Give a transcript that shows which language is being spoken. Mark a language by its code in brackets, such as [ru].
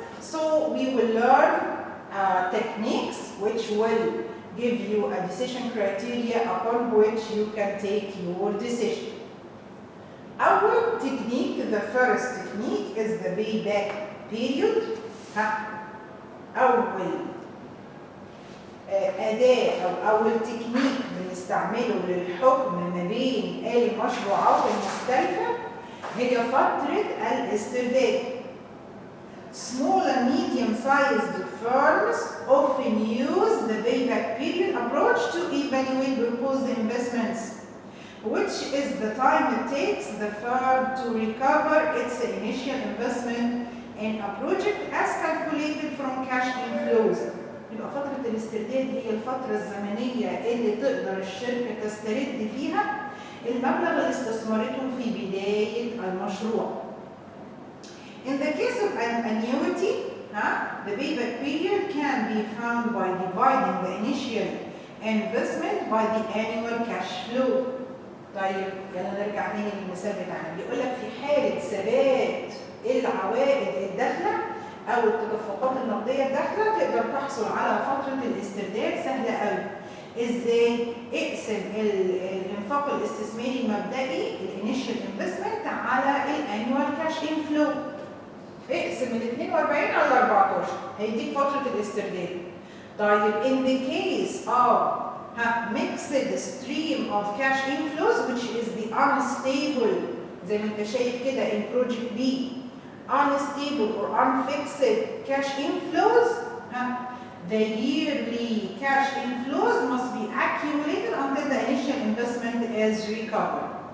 [en] So we will learn techniques which will give you a decision criteria upon which you can take your decision. Our technique, the first technique, is the payback period. [ar] أول أداة أو أول تكنيك بنستعمله للحكم ما بين المشروعات المختلفة هي فترة الاسترداد. [en] Small and medium-sized firms often use the payback period approach to evaluate proposed investments, which is the time it takes the firm to recover its initial investment in a project as calculated from cash inflows. [ar] يبقى فترة الاسترداد هي الفترة الزمنية اللي تقدر الشركة تسترد فيها المبلغ اللي استثمرته في بداية المشروع. [en] In the case of an annuity, the payback period can be found by dividing the initial investment by the annual cash flow. [ar] طيب يلا نرجع تاني للمثال بتاعنا. بيقول لك في حالة ثبات العوائد الداخلة أو التدفقات النقدية الداخلة تقدر تحصل على فترة الاسترداد سهلة قوي. إزاي؟ اقسم الإنفاق الاستثماري المبدئي الانيشال انفستمنت على الانيوال كاش انفلو. اقسم ال 42 على 14 هيديك فترة الاسترداد. [en] طيب in the case of mixed stream of cash inflows which is the unstable [ar] زي ما انت شايف كده [en] in project B unstable or unfixed cash inflows, the yearly cash inflows must be accumulated until the initial investment is recovered.